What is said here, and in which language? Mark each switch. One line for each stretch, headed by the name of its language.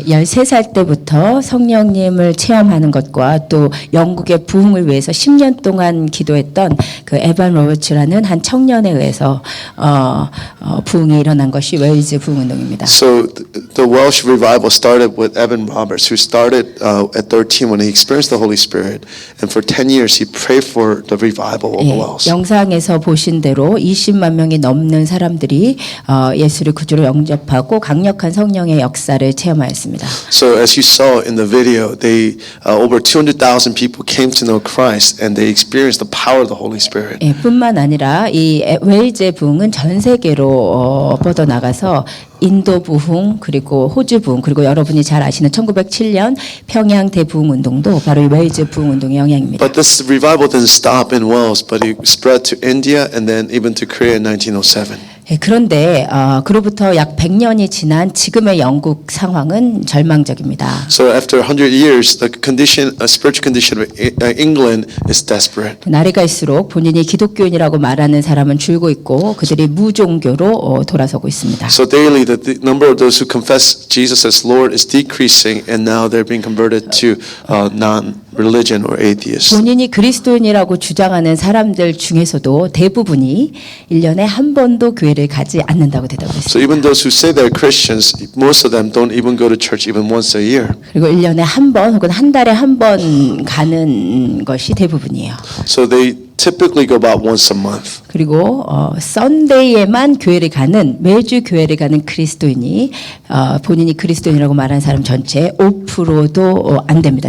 Korean: 13살 때부터 성령님을 체험하는 것과 또 영국의 부흥을 위해서 10년 동안 기도했던 그 에반 로버츠라는 한 청년에 의해서 부흥이 일어난 것이 웨일즈 부흥운동입니다.
English: So the Welsh revival started with Evan Roberts, who started at 13 when he experienced the Holy Spirit, and for 10 years he prayed for the revival of Wales.
Korean: 영상에서 보신 대로 20만 명이 넘는 사람들이 예수를 구주로 영접하고 강력한 성령의 역사를 체험하였습니다.
English: So as you saw in the video, they over 200,000 people came to know Christ, and they experienced the power of the Holy Spirit.
Korean: 뿐만 아니라 이 웨일즈의 부흥은 전 세계로 뻗어나가서 인도 부흥 그리고 호주 부흥 그리고 여러분이 잘 아시는 1907년 평양 대부흥 운동도 바로 이 웨일즈 부흥 운동의 영향입니다.
English: But this revival didn't stop in Wales, but it spread to India and then even to Korea in 1907.
Korean: 그런데 그로부터 약 100년이 지난 지금의 영국 상황은 절망적입니다.
English: So after 100 years, the condition, spiritual condition of England is desperate.
Korean: 날이 갈수록 본인이 기독교인이라고 말하는 사람은 줄고 있고 그들이 무종교로 돌아서고 있습니다.
English: So daily, the number of those who confess Jesus as Lord is decreasing, and now they're being converted to non-religion or atheists.
Korean: 본인이 그리스도인이라고 주장하는 사람들 중에서도 대부분이 1년에 한 번도 교회를 가지 않는다고 대답했습니다.
English: So even those who say they're Christians, most of them don't even go to church even once a year.
Korean: 그리고 1년에 한 번 혹은 한 달에 한 번 가는 것이 대부분이에요.
English: So they typically go about once a month.
Korean: 그리고 썬데이에만 교회를 가는 매주 교회를 가는 그리스도인이 본인이 그리스도인이라고 말하는 사람 전체 5%도 안 됩니다.